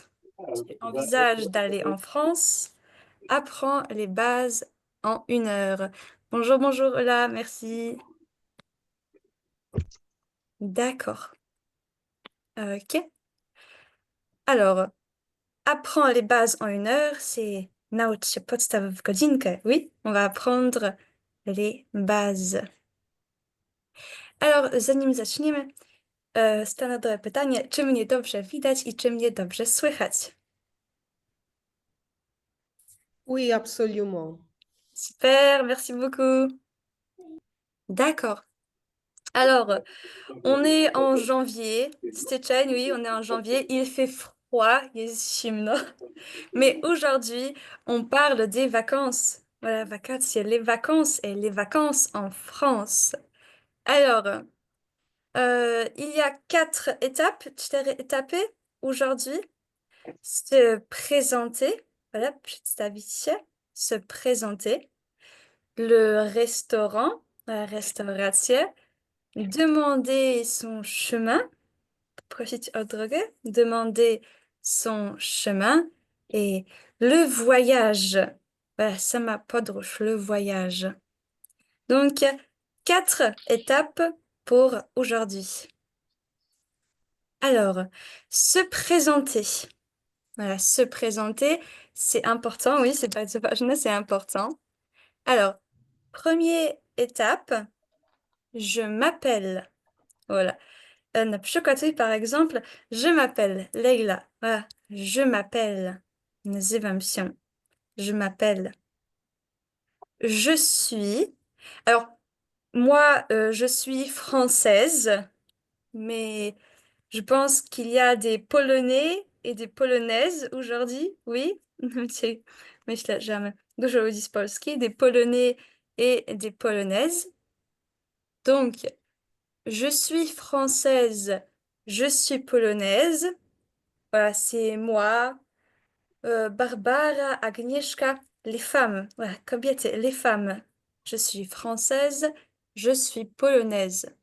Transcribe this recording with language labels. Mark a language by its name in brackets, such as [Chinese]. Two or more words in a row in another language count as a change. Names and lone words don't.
[French] Tu envisages d'aller en France? Apprends les bases en 1 heure. Bonjour, bonjour, Ola, merci. D'accord. Ok. Alors, apprends les bases en 1 heure, c'est [Polish] naucz się podstaw w godzinkę. [French] Oui, on va apprendre les bases. Alors, [Polish] zanim zaczniemy, standardowe pytanie, czy mnie dobrze widać i czy mnie dobrze słychać? [French] Oui, absolument. Super, merci beaucoup. D'accord. Alors, on est en janvier. Styczeń, oui, on est en janvier. Il fait froid, [Polish] jest zimno. [French] Mais aujourd'hui, on parle des vacances. Voilà, wakacje, les vacances en France. Alors, il y a 4 étapes, 4 étapy aujourd'hui. Se présenter, voilà, [Polish] przedstawić się, [French] se présenter, le restaurant, la restauration, demander son chemin, [Polish] prosić o drogę, [French] demander son chemin et le voyage, voilà, [Polish] sama podróż, [French] le voyage. Donc, 4 étapes pour aujourd'hui. Alors, se présenter. Voilà, se présenter, c'est important, oui, c'est pas ważne, c'est important. Alors, première étape, je m'appelle. Voilà. [Polish] Na przykład, [French] oui, par exemple, je m'appelle Leila. Voilà, je m'appelle. [Polish] Nazywam się. [French] Je m'appelle. Je suis. Alors, moi, je suis française, mais je pense qu'il y a des Polonais et des Polonaises aujourd'hui, oui. [Polish] Cię- Myślę, że mamy dużo ludzi z Polski, [French] des Polonais et des Polonaises. Donc, je suis française, je suis polonaise. Voilà, c'est moi, Barbara, Agnieszka, les femmes. Voilà, kobiety, les femmes. Je suis française, je suis polonaise.